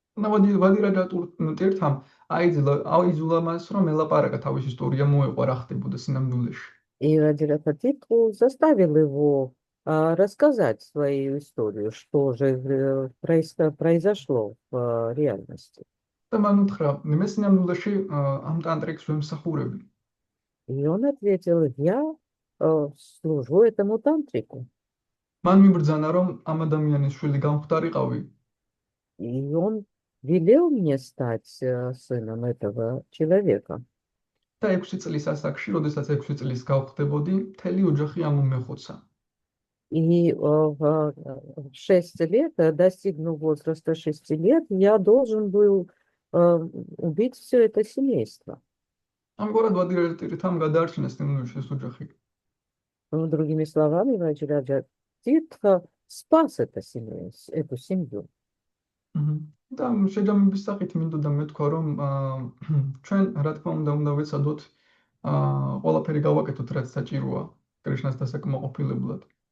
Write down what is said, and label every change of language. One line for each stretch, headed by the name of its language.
Georgian: ვადირაჯატირთამ აიძულა მას რომ ელაპარაკა თავის ისტორია მოეყვა რა ხდებოდა სინამდვილეში.
Russian: И Радираджатиртху заставил его рассказать свою историю, что же произошло в реальности.
Georgian: და მან უთხრა: "მე სინამდვილეში ამ ტანტრიკს ვემსახურები."
Russian: И он ответил: "Я служу этому тантрику."
Georgian: მან მიბრძანა რომ ამ ადამიანის შვილი გამხდარიყავი.
Russian: И он велел мне стать сыном этого человека.
Georgian: და 6 წლის ასაკში, როდესაც 6 წლის გავხდებოდი, მთელი ოჯახი ამომეხოცა.
Russian: И в 6 лет, достигнув возраста 6 лет, я должен был убить все это семейство.
Georgian: ამგვარად ვადირაჯატირთამ გადაარჩინა სინამდვილეში ეს ოჯახი.
Russian: Другими словами, Радираджатиртха спас эту семью.
Georgian: და შეჯამების სახით მინდოდა მეთქვა რომ ჩვენ რა თქმა უნდა ვეცადოთ ყველაფერი გავაკეთოთ რაც საჭიროა კრიშნას დასაკმაყოფილებლად.